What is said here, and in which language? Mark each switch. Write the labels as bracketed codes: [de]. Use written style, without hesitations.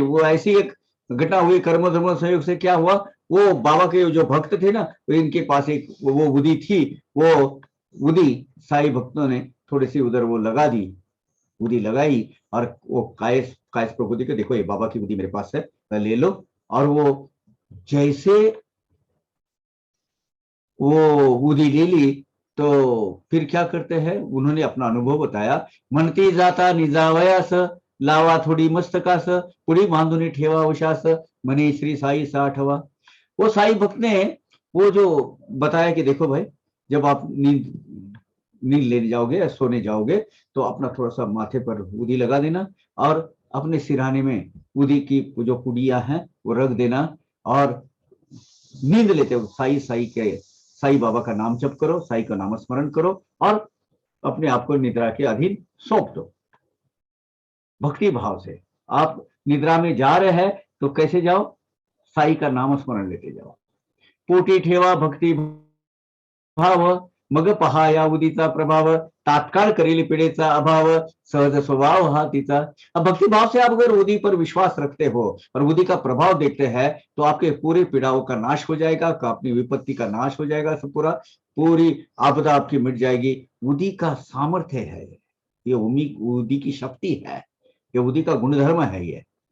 [hi] वो ऐसी एक घटना हुई, कर्म धर्म संयोग से क्या हुआ, वो बाबा के जो भक्त थे ना, वो इनके पास एक वो बुद्धि थी, वो बुद्धि साई भक्तों ने थोड़ी सी उधर वो लगा दी, बुद्धि लगाई। और वो कायस कायस प्रभु को, देखो ये बाबा की बुद्धि मेरे पास है, ले लो। और वो जैसे वो बुद्धि ले ली, तो फिर क्या करते हैं, उन्होंने अपना अनुभव बताया। [mr] म्हणती जाता निजावयास, लावा थोडी मस्तकास, पुढी बांधून ठेवा उशास, मनी श्री साई साठवा। [hi] वो साई भक्त ने वो जो बताया कि देखो भाई, जब आप नींद नींद लेने जाओगे या सोने जाओगे तो अपना थोड़ा सा माथे पर उदी लगा देना और अपने सिरहाने में उदी की जो पुड़िया हैं वो रख देना। और नींद लेते हो साई साई के, साई बाबा का नाम जप करो, साई का नाम स्मरण करो और अपने आप को निद्रा के अधीन सौंप दो भक्ति भाव से। आप निद्रा में जा रहे हैं तो कैसे जाओ, साई का नाम स्मरण लेते जाओ। [mr] पोटी ठेवा भक्ती भाव, मग पहा या उदीचा प्रभाव, तात्काळ करेल पीड़ेचा अभाव, सहज स्वभाव हा तिचा। [hi] अब भक्ति भाव से आप अगर उदी पर विश्वास रखते हो और उदी का प्रभाव देखते हैं तो आपके पूरे पीड़ाओं का नाश हो जाएगा, अपनी विपत्ति का नाश हो जाएगा, सब पूरा पूरी आपदा आपकी मिट जाएगी। उदी का सामर्थ्य है ये, उदी की शक्ति है, ये उदी का गुणधर्म है ये।